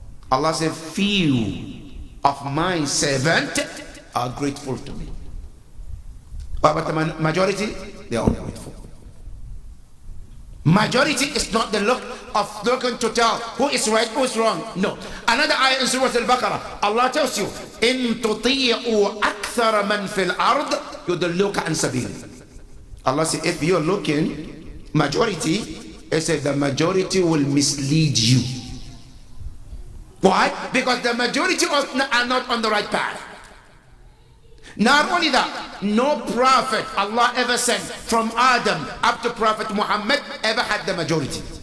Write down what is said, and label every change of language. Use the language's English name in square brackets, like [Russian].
[English] Allah said, few of my servants are grateful to me. But the majority, they are ungrateful. Majority is not the look of looking to tell who is right, who is wrong. No. Another ayah in Surah Al-Baqarah, Allah tells you, [Arabic] إِن تُطِيعُوا أَكْثَرَ مَنْ فِي الْأَرْضِ يُضِلُّوكَ عَنْ سَبِيلِ. [English] Allah says, if you're looking majority, it says the majority will mislead you. Why? Because the majority are not on the right path. Not only that, no prophet Allah ever sent from Adam up to Prophet Muhammad ever had the majority.